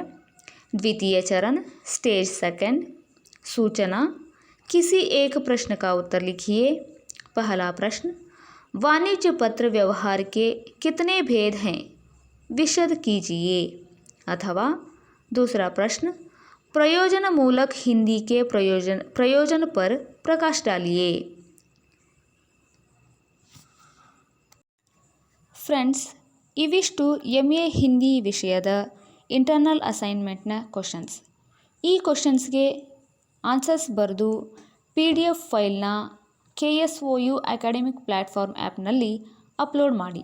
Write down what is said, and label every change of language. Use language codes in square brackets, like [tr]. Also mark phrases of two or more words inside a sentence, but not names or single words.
[hi] द्वितीय चरण [en] stage second. [hi] सूचना, किसी एक प्रश्न का उत्तर लिखिए। पहला प्रश्न, वाणिज्य पत्र व्यवहार के कितने भेद हैं, विशद कीजिए। अथवा दूसरा प्रश्न, प्रयोजनमूलक हिंदी के प्रयोजन पर प्रकाश डालिए। [kn] ಫ್ರೆಂಡ್ಸ್, ಇವಿಷ್ಟು MA ಹಿಂದಿ ವಿಷಯದ [en] internal assignmentನ questions. [kn] ಈ ಕ್ವಶನ್ಸ್ಗೆ ಆನ್ಸರ್ಸ್ ಬರೆದು PDF ಫೈಲ್ನ KSOU [en] academic platform appನಲ್ಲಿ upload [kn] ಮಾಡಿ.